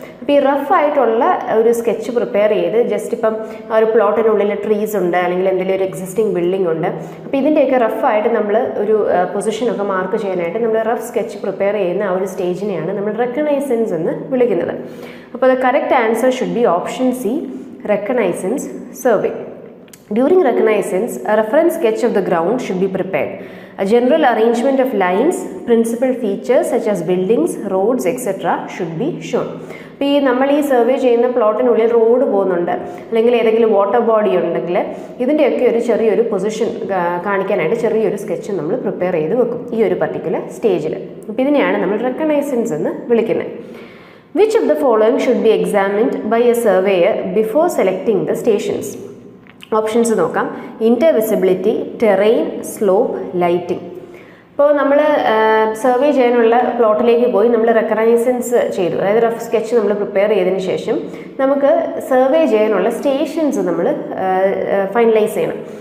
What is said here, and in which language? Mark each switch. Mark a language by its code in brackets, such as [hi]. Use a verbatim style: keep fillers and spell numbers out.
[ml] അപ്പോൾ ഈ റഫ് ആയിട്ടുള്ള ഒരു സ്കെച്ച് പ്രിപ്പയർ ചെയ്ത് ജസ്റ്റ് ഇപ്പം ഒരു പ്ലോട്ടിനുള്ളിൽ ട്രീസ് ഉണ്ട്, അല്ലെങ്കിൽ എന്തെങ്കിലും ഒരു എക്സിസ്റ്റിംഗ് ബിൽഡിംഗ് ഉണ്ട്, അപ്പോൾ ഇതിൻ്റെയൊക്കെ റഫായിട്ട് നമ്മൾ ഒരു പൊസിഷനൊക്കെ മാർക്ക് ചെയ്യാനായിട്ട് നമ്മൾ റഫ് സ്കെച്ച് പ്രിപ്പയർ ചെയ്യുന്ന ആ ഒരു സ്റ്റേജിനെയാണ് നമ്മൾ റെക്കഗ്നൈസൻസ് എന്ന് വിളിക്കുന്നത്. [en] അപ്പോൾ the correct answer should be option C, reconnaissance survey. During reconnaissance, a reference sketch of the ground should be prepared. A general arrangement of lines, principal features such as buildings, roads, et cetera should be shown. [ml] ഇപ്പോൾ ഈ നമ്മൾ ഈ survey ചെയ്യുന്ന പ്ലോട്ടിനുള്ളിൽ road പോകുന്നുണ്ട്, അല്ലെങ്കിൽ ഏതെങ്കിലും water body ഉണ്ടെങ്കിൽ ഇതിൻ്റെയൊക്കെ ഒരു ചെറിയൊരു പൊസിഷൻ കാണിക്കാനായിട്ട് ചെറിയൊരു സ്കെച്ച് നമ്മൾ പ്രിപ്പയർ ചെയ്ത് വെക്കും ഈ ഒരു പർട്ടിക്കുലർ സ്റ്റേജിൽ. അപ്പോൾ ഇതിനെയാണ് നമ്മൾ റെക്കഗ്നൈസൻസ് എന്ന് വിളിക്കുന്നത്. [en] Which of the following should be examined by a surveyor before selecting the stations? [ml] Options നോക്കാം. ഇൻ്റർ വിസിബിലിറ്റി, ടെറൈൻ, സ്ലോപ്പ്, ലൈറ്റിംഗ്. ഇപ്പോൾ നമ്മൾ സർവേ ചെയ്യാനുള്ള പ്ലോട്ടിലേക്ക് പോയി നമ്മൾ റെക്കഗ്നൈസൻസ് ചെയ്തു, അതായത് റഫ് സ്കെച്ച് നമ്മൾ പ്രിപ്പയർ ചെയ്തതിന് ശേഷം നമുക്ക് സർവേ ചെയ്യാനുള്ള സ്റ്റേഷൻസ് നമ്മൾ ഫൈനലൈസ് ചെയ്യണം.